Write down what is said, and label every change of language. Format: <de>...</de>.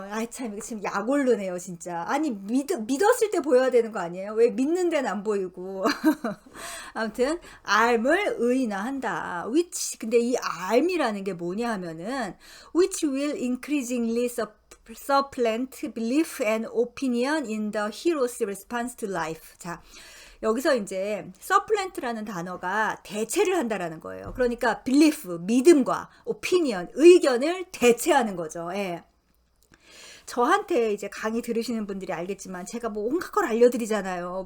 <ko>참, 지금 약올르네요, 진짜. 아니, 믿었을 때 보여야 되는 거 아니에요? 왜 믿는 데는 안 보이고. 아무튼, 알을 의인화한다. 근데 이 알이라는 게 뭐냐 하면은,</ko> <en>which will increasingly supplant belief and opinion in the hero's response to life.</en> <ko>자, 여기서 이제 supplement라는 단어가 대체를 한다라는 거예요. 그러니까 belief, 믿음과 opinion, 의견을 대체하는 거죠. 저한테 이제 강의 들으시는 분들이 알겠지만 제가 뭐 온갖 걸 알려드리잖아요.</ko>